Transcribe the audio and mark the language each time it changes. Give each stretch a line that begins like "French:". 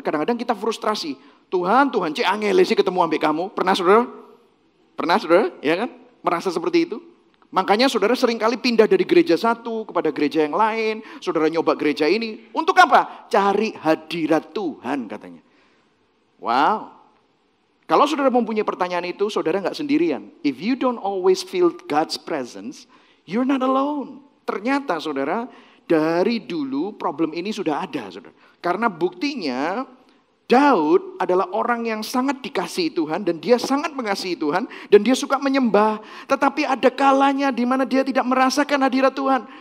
Indonesian: Kadang-kadang kita frustrasi. Tuhan,
Javanese: cek angele sih ketemu ambek kamu.
Indonesian: Pernah saudara? Pernah saudara? Ya kan? Merasa seperti itu. Makanya saudara seringkali pindah dari gereja satu kepada gereja yang lain. Saudara nyoba gereja ini. Untuk apa? Cari hadirat Tuhan katanya. Wow. Kalau saudara mempunyai pertanyaan itu, saudara nggak sendirian.
English: If you don't always feel God's presence, you're not alone.
Indonesian: Ternyata saudara, dari dulu problem ini sudah ada saudara. Karena buktinya Daud adalah orang yang sangat dikasihi Tuhan dan dia sangat mengasihi Tuhan dan dia suka menyembah. Tetapi ada kalanya di mana dia tidak merasakan hadirat Tuhan.